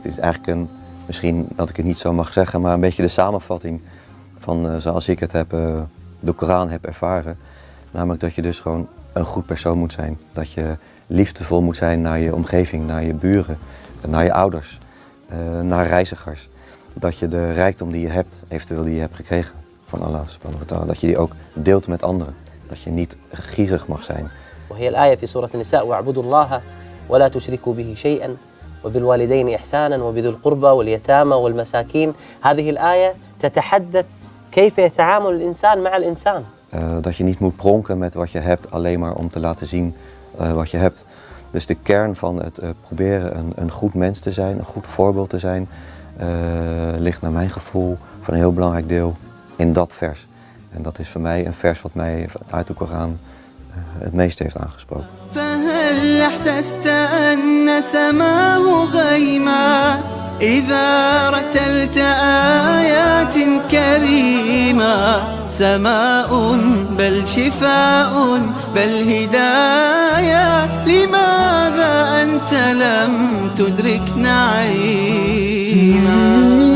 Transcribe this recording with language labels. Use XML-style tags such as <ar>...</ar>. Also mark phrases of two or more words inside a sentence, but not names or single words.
<nl>Het is eigenlijk misschien dat ik het niet zo mag zeggen, maar een beetje de samenvatting van zoals ik het de Koran heb ervaren. Namelijk dat je dus gewoon een goed persoon moet zijn. Dat je liefdevol moet zijn naar je omgeving, naar je buren, naar je ouders, naar reizigers. Dat je de rijkdom die je hebt, eventueel die je hebt gekregen van</nl> <ar>الله سبحانه وتعالى,</ar> <nl>dat je die ook deelt met anderen. Dat je niet gierig mag zijn.</nl> <ar>وهي الآية في سورة النساء واعبدوا الله ولا تشركوا به شيئا وبالوالدين إحسانا وبذي القربى واليتامى والمساكين. هذه الآية تتحدث كيف يتعامل الإنسان مع الإنسان.</ar> <nl>Dat je niet moet pronken met wat je hebt alleen maar om te laten zien wat je hebt. Dus de kern van het proberen een goed mens te zijn, een goed voorbeeld te zijn, ligt naar mijn gevoel voor een heel belangrijk deel in dat vers. En dat is voor mij een vers wat mij uit de Koran het meest heeft aangesproken.</nl> <ar>فهل أحسست أن سماه غيما إذا رتلت آيات كريمة سماء بل شفاء بل هداية لماذا أنت لم تدرك نعيما.</ar>